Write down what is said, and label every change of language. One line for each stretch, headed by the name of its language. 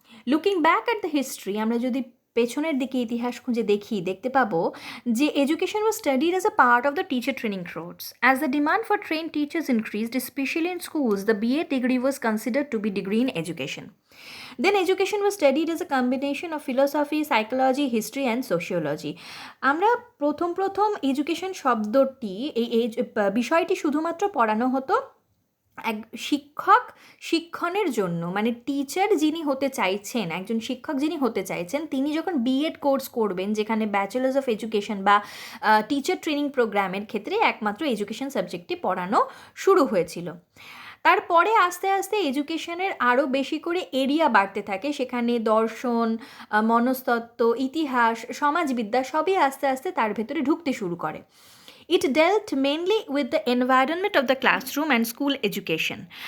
English: looking back at the history,
Bangla: আমরা যদি পেছনের দিকে ইতিহাস খুঁজে দেখতে পাবো যে
English: Education was studied as a part of the teacher training course. As the demand for train teachers increased, specially in schools, the BA degree was considered to be degree in education. Then education was studied as a combination of philosophy, psychology, history and sociology.
Bangla: আমরা প্রথম education শব্দটি এই বিষয়টি শুধুমাত্র পড়ানো হতো এক শিক্ষণের জন্য, মানে টিচার যিনি হতে চাইছেন, একজন শিক্ষক যিনি হতে চাইছেন, তিনি যখন BEd কোর্স করবেন, যেখানে ব্যাচেলার্স অফ এডুকেশন বা টিচার ট্রেনিং প্রোগ্রামের ক্ষেত্রে একমাত্র এডুকেশন সাবজেক্টটি পড়ানো শুরু হয়েছিল। তারপরে আস্তে আস্তে এডুকেশনের আরও বেশি করে এরিয়া বাড়তে থাকে, সেখানে দর্শন, মনস্তত্ত্ব, ইতিহাস, সমাজবিদ্যা সবই আস্তে আস্তে তার ভেতরে ঢুকতে শুরু করে।
English: It dealt mainly with the environment of the classroom and school education.